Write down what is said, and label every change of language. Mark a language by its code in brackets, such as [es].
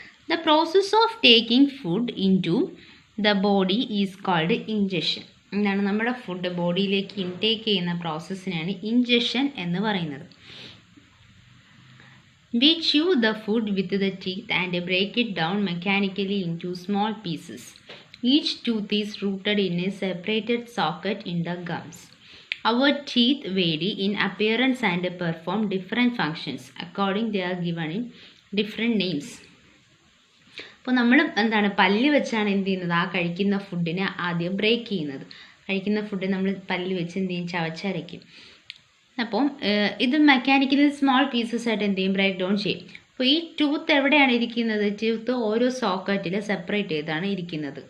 [en] The process of taking food into the body is called ingestion. [ml] എന്താണ് നമ്മുടെ food ബോഡിയിലേക്ക് intake ചെയ്യുന്ന പ്രോസസ്സിനാണ് injection എന്ന് പറയുന്നത്. [en] We chew the food with the teeth and break it down mechanically into small pieces. Each tooth is rooted in a separated socket in the gums. Our teeth vary in appearance and perform different functions according they are given in different names. [ml] അപ്പോൾ നമ്മൾ എന്താണ് പല്ല് വെച്ചാണ് എന്ത് ചെയ്യുന്നത്? ആ കഴിക്കുന്ന ഫുഡിനെ ആദ്യം ബ്രേക്ക് ചെയ്യുന്നത്. കഴിക്കുന്ന ഫുഡ് നമ്മൾ പല്ല് വെച്ച് എന്ത് ചെയ്യും? ചവച്ചരയ്ക്കും. അപ്പം ഇത് മെക്കാനിക്കലി സ്മോൾ പീസസ് ആയിട്ട് എന്ത് ചെയ്യും? ബ്രേക്ക് ഡൗൺ ചെയ്യും. അപ്പോൾ ഈ ടൂത്ത് എവിടെയാണ് ഇരിക്കുന്നത്? ടൂത്ത് ഓരോ സോക്കറ്റിൽ സെപ്പറേറ്റ് ചെയ്താണ് ഇരിക്കുന്നത്.